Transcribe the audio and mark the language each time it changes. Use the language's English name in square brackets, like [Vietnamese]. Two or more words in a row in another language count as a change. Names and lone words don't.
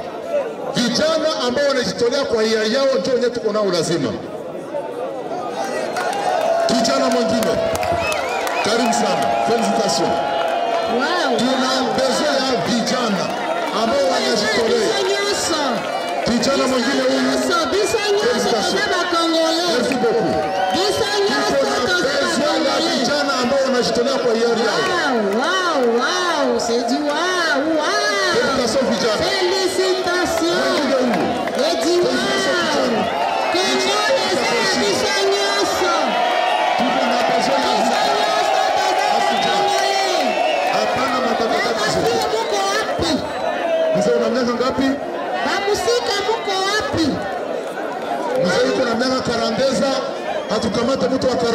[Swahili] Vijana ambao wanajitolea kwa hiari yao ndio wenyewe tuko nao lazima. Kijana mwingine. Karibu sana. Felicitation. Wow. Tuna besoin ya vijana ambao wanajitolea. Kijana mwingine huyu. [French] Merci beaucoup. [Swahili] Vijana ambao wanajitolea kwa hiari yao. [French] Wow, c'est du wow. Félicitations vijana. Félicitations. Et du wow. Que Dieu les aide, [Swahili] Tuko na besoin ya hapana matatizo. muko wapi? Mzee una miaka ngapi? Bamusika muko wapi? Mzee yuko na miaka 40, hatukamata mtu wa 40.